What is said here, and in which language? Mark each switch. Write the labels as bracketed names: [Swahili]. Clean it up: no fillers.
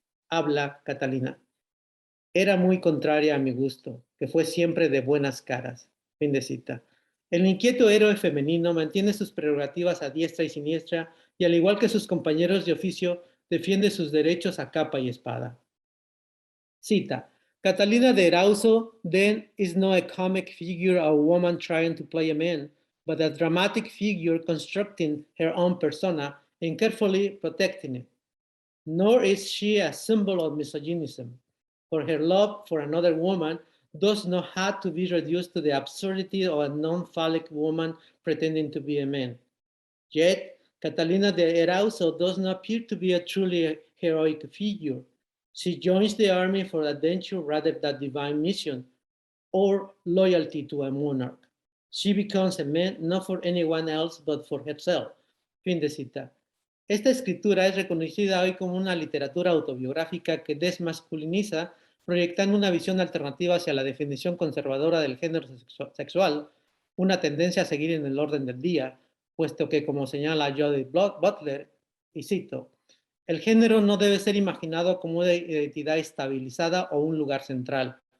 [Spanish] Habla Catalina. Era muy contraria a mi gusto, que fue siempre de buenas caras. Fin de cita. El inquieto héroe femenino mantiene sus prerrogativas a diestra y siniestra y al igual que sus compañeros de oficio, defiende sus derechos a capa y espada. Cita. [English] Catalina de Erauso then is not a comic figure of a woman trying to play a man, but a dramatic figure constructing her own persona and carefully protecting it. Nor is she a symbol of misogynism, for her love for another woman does not have to be reduced to the absurdity of a non-phallic woman pretending to be a man. Yet, Catalina de Erauso does not appear to be a truly heroic figure. She joins the army for adventure rather than divine mission or loyalty to a monarch. She becomes a man not for anyone else but for herself. [Spanish] Fin de cita. Esta escritura es reconocida hoy como una literatura autobiográfica que desmasculiniza, proyectando una visión alternativa hacia la definición conservadora del género sexual, una tendencia a seguir en el orden del día, puesto que, como señala Judith Butler, y cito, el género no debe ser imaginado como una identidad estabilizada o un lugar central.